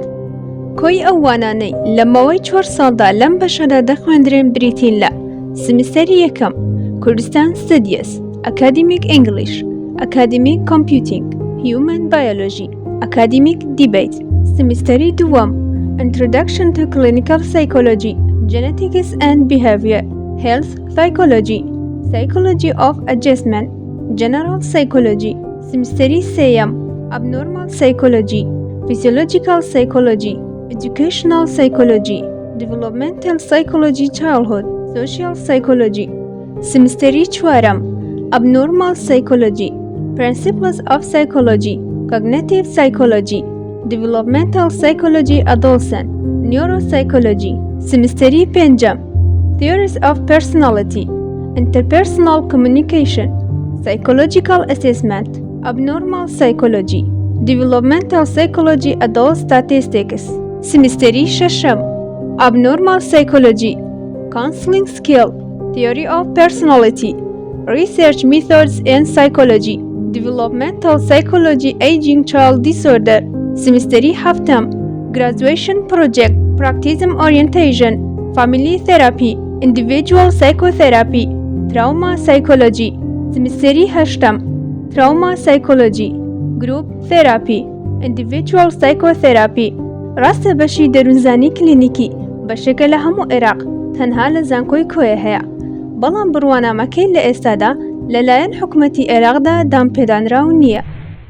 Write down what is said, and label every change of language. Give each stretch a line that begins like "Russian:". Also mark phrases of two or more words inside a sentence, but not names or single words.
Central Kurdish: کۆی ئەو وانانەی لە ماوەی 4 ساڵدا لەم بەشەدا دەخوێندرێن بریتین لە سمیستەری یەکەم
English: Kurdistan Studies, Academic English, Academic Computing, Human Biology, Academic Debate. سمیستەری دووەم Introduction to Clinical Psychology, Genetics and Behavior, Health Psychology, Psychology of Adjustment, General Psychology. سمیستەری سێیەم Abnormal Psychology, Physiological Psychology, Educational Psychology, Developmental Psychology Childhood, Social Psychology. سمیستەری چوارەم Abnormal Psychology, Principles of Psychology, Cognitive Psychology, Developmental Psychology Adolescent, Neuropsychology. سمیستەری پێنجەم Theories of Personality, Interpersonal Communication, Psychological Assessment, Abnormal Psychology, Developmental Psychology Adult Statistics. سمیستەری شەشەم Abnormal Psychology, Counseling Skill, Theory of Personality, Research Methods in Psychology, Developmental Psychology Aging Child Disorder. سمیستەری هەفتەم Graduation Project, Practice Orientation, Family Therapy, Individual Psychotherapy, Trauma Psychology. سمیستەری هەشتەم Trauma Psychology, Group Therapy, Individual Psychotherapy.
Central Kurdish: ڕاستە بەشی دەروونزانی کلینیکی بەشێکە لە هەموو عێراق تەنها لە زانکۆی کۆیە هەیە، بەڵام بڕوانامەکەی لە ئێستادا لەلایەن حکومەتی عێراقدا دامپێدانراو نییە.